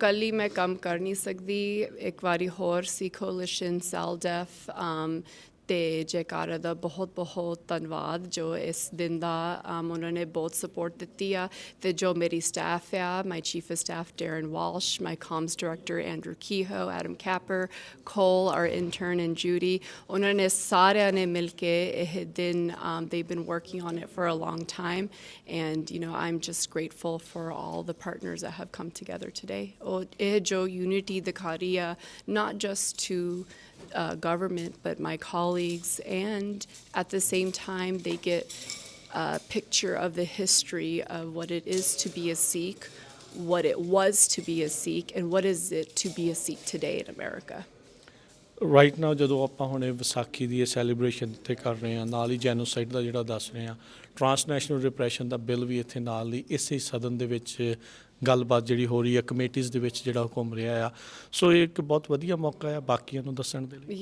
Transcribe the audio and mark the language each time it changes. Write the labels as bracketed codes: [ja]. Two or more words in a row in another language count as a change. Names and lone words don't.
[pa] ਕੱਲ੍ਹ ਹੀ ਮੈਂ ਕੰਮ ਕਰ ਨਹੀਂ ਸਕਦੀ, ਇੱਕ ਵਾਰੀ ਹੋਰ ਸੀ ਕੋਲੀਸ਼ਨ, ਸੈਲਡੈਫ ਅਤੇ ਜੈਕਾਰਾ ਦਾ ਬਹੁਤ ਬਹੁਤ ਧੰਨਵਾਦ ਜੋ ਇਸ ਦਿਨ ਦਾ ਉਹਨਾਂ ਨੇ ਬਹੁਤ ਸਪੋਰਟ ਦਿੱਤੀ ਆ। ਅਤੇ ਜੋ ਮੇਰੀ ਸਟਾਫ ਆ, [en] my chief of staff [pa] ਡੈਰਨ ਵਾਲਸ਼, [en] my comms director [pa] ਐਂਡਰੂ ਕੀਹੋ, ਐਡਮ ਕੈਪਰ, ਕੋਲ [en] our intern and [pa] ਜੂਡੀ, ਉਹਨਾਂ ਨੇ ਸਾਰਿਆਂ ਨੇ ਮਿਲ ਕੇ ਇਹ ਦਿਨ [en] they've been working on it for a long time, and I'm just grateful for all the partners that have come together today. [pa] ਇਹ ਜੋ unity ਦਿਖਾ ਰਹੀ ਆ, [en] not just to government but my colleagues, and at the same time they get a picture of the history of what it is to be a Sikh, what it was to be a Sikh, and what is it to be a Sikh today in America. right now [pa] ਜਦੋਂ ਆਪਾਂ ਹੁਣ ਇਹ ਵਿਸਾਖੀ ਦੀ ਇਹ ਸੈਲੀਬ੍ਰੇਸ਼ਨ ਇੱਥੇ ਕਰ ਰਹੇ ਹਾਂ, ਨਾਲ ਹੀ ਜੈਨੋਸਾਈਡ ਦਾ ਜਿਹੜਾ ਦੱਸ ਰਹੇ ਹਾਂ, [en] transnational repression [pa] ਦਾ ਬਿੱਲ ਵੀ ਇੱਥੇ ਨਾਲ ਹੀ ਇਸੇ ਸਦਨ ਦੇ ਵਿੱਚ ਗੱਲਬਾਤ ਜਿਹੜੀ ਹੋ ਰਹੀ ਹੈ, ਕਮੇਟੀਜ਼ ਦੇ ਵਿੱਚ ਜਿਹੜਾ ਘੁੰਮ ਰਿਹਾ ਆ। ਸੋ ਇਹ ਇੱਕ ਬਹੁਤ ਵਧੀਆ ਮੌਕਾ ਆ ਬਾਕੀਆਂ ਨੂੰ ਦੱਸਣ ਦੇ ਲਈ।